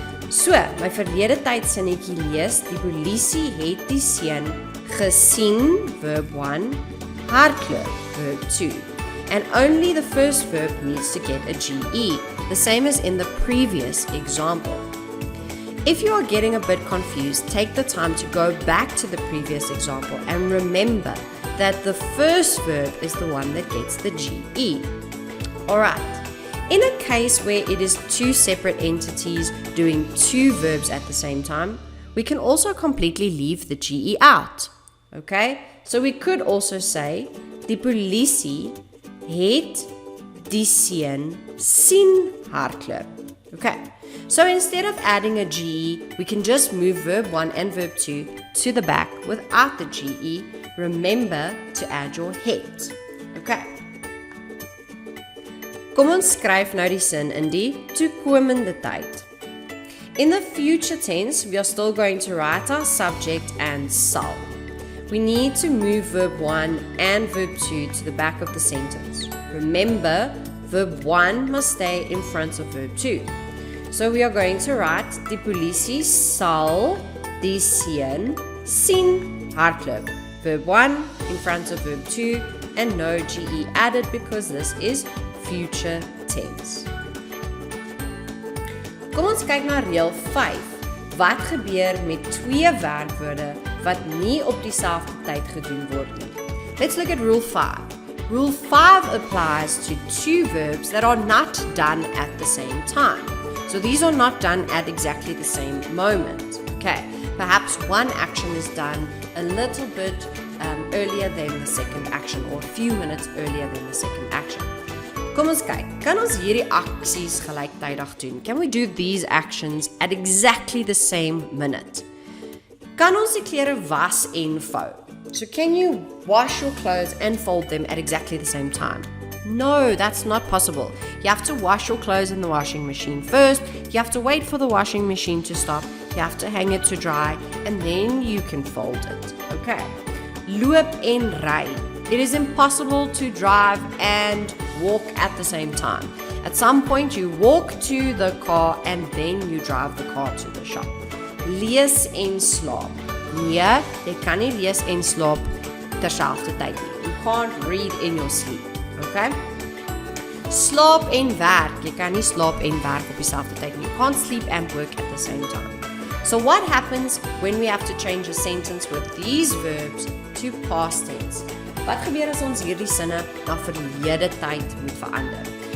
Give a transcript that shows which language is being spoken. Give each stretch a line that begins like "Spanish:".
Afrikaans: So, my verlede tyd sinnetjie lees: die polisie het die seun gesien, verb 1, hardloop, verb 2.
English: And only the first verb needs to get a GE, the same as in the previous example. If you are getting a bit confused, take the time to go back to the previous example and remember that the first verb is the one that gets the GE. Alright, in a case where it is two separate entities doing two verbs at the same time, we can also completely leave the GE out. Okay, so we could also say,
Afrikaans: die polisie het Die seun sien hardloop.
English: Okay, so instead of adding a GE, we can just move verb 1 and verb 2 to the back without the GE. Remember to add your het. Okay.
Afrikaans: Kom ons skryf nou die sin in die toekomende tyd.
English: In the future tense, we are still going to write our subject and sal. We need to move verb 1 and verb 2 to the back of the sentence. Remember, verb 1 must stay in front of verb 2. So we are going to write,
Afrikaans: die polisie sal die seun sien hardloop.
English: Verb 1 in front of verb 2 and no GE added because this is future tense.
Afrikaans: Kom ons kyk na reël 5. Wat gebeur met twee werkwoorde wat nie op dieselfde tyd gedoen word nie?
English: Let's look at rule 5. Rule 5 applies to two verbs that are not done at the same time. So these are not done at exactly the same moment. Okay, perhaps one action is done a little bit earlier than the second action or a few minutes earlier than the second action.
Afrikaans: Kom ons kyk, kan ons hierdie aksies gelyktydig doen?
English: Can we do these actions at exactly the same minute?
Afrikaans: Kan ons die klere was en vou?
English: So can you wash your clothes and fold them at exactly the same time? No, that's not possible. You have to wash your clothes in the washing machine first, you have to wait for the washing machine to stop, you have to hang it to dry, and then you can fold it. Okay.
Afrikaans: Loop en ry.
English: It is impossible to drive and walk at the same time. At some point you walk to the car and then you drive the car to the shop.
Afrikaans: Lees en slaap. Nee, jy kan nie lees en slaap terselfdertyd nie.
English: You can't read in your sleep. Okay?
Afrikaans: Slaap en werk. Jy kan nie slaap en werk op dieselfde tyd nie.
English: You can't sleep and work at the same time. So what happens when we have to change a sentence with these verbs to past tense?
Afrikaans: Wat gebeur as ons hierdie sinne na verlede tyd moet verander?